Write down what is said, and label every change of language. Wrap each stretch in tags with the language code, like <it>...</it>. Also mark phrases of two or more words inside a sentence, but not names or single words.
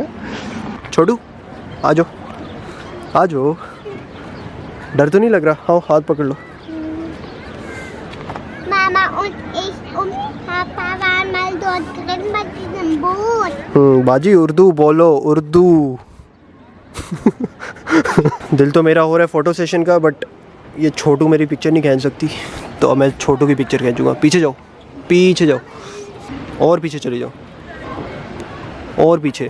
<ur>چھوٹو آ جاؤ، آ جاؤ، ڈر تو نہیں لگ رہا? آؤ ہاتھ پکڑ لو.</ur> <de>Mama und ich und Papa waren mal dort drin bei diesem Boot.</de> <ur>باجی اردو بولو، اردو. دل تو میرا ہو رہا ہے</ur> <en>photo session</en> <ur>کا، بٹ یہ چھوٹو میری پکچر نہیں کھینچ سکتی، تو اب میں چھوٹو کی پکچر کھینچوں گا. پیچھے جاؤ، پیچھے جاؤ، اور پیچھے چلے جاؤ، اور پیچھے.</ur>